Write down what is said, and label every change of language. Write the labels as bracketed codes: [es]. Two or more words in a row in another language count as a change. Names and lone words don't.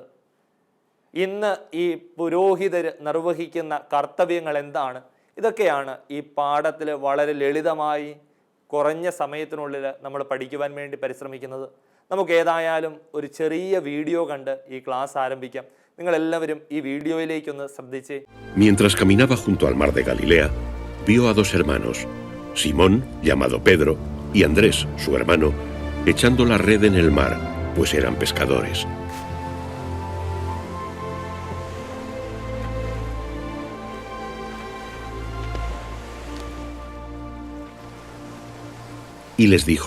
[ml] ഇന്ന് ഈ പുരോഹിതർ നിർവഹിക്കുന്ന കർത്തവ്യങ്ങൾ എന്താണ്? ഇതൊക്കെയാണ് ഈ പാഠത്തിൽ വളരെ ലളിതമായി കുറഞ്ഞ സമയത്തിനുള്ളിൽ നമ്മൾ പഠിക്കുവാൻ വേണ്ടി പരിശ്രമിക്കുന്നത്. നമുക്ക് ഏതായാലും ഒരു ചെറിയ വീഡിയോ കണ്ട് ഈ ക്ലാസ് ആരംഭിക്കാം. നിങ്ങളെല്ലാവരും ഈ വീഡിയോയിലേക്കൊന്ന് ശ്രദ്ധിച്ചേ. [es] Mientras caminaba junto al mar de Galilea, vio a dos hermanos, Simón, llamado Pedro, y Andrés, su hermano, echando la red en el mar, pues eran pescadores. Y les dijo: